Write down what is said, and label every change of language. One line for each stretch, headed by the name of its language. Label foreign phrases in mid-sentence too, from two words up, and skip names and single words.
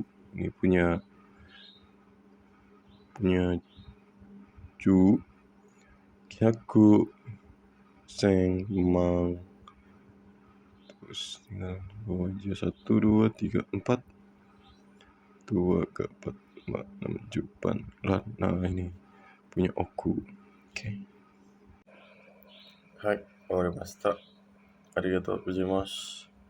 Indonesian: Ini punya Cu, Kyaku, Seng, Mang, terus tinggal 2 aja, 1, 2, 3, 4, 2, 3, 4, 5, 6, 7, 8. Nah ini punya Oku. Oke. Hai,
Japanese: 終わりました。ありがとうございます。